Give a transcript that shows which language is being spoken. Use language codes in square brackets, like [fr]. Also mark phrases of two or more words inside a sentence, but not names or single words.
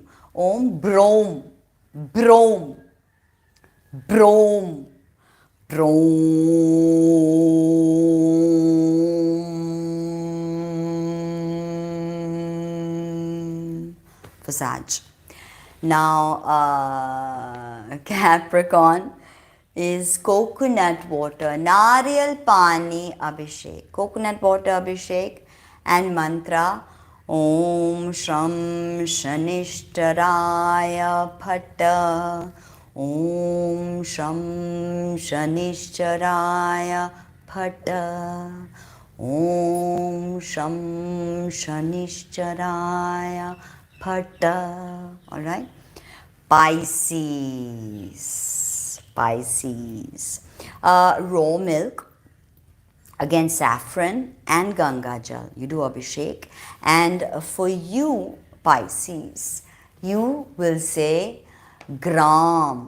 [sa] Om Brom, Brom, Brom, Brom. [en] For Sag. Now Capricorn is coconut water, [hi] Nariyal Pani Abhishek. [en] Coconut water Abhishek and mantra [sa] Om Shram Shanishtaraya Phata. Om Shram Shanishtaraya Phata. Om Shram Shanishtaraya Phata. [en] Alright. Pisces. Pisces. Raw milk. Again, saffron and [hi] Ganga Jal. [en] You do Abhishek. And for you, Pisces, you will say Gram.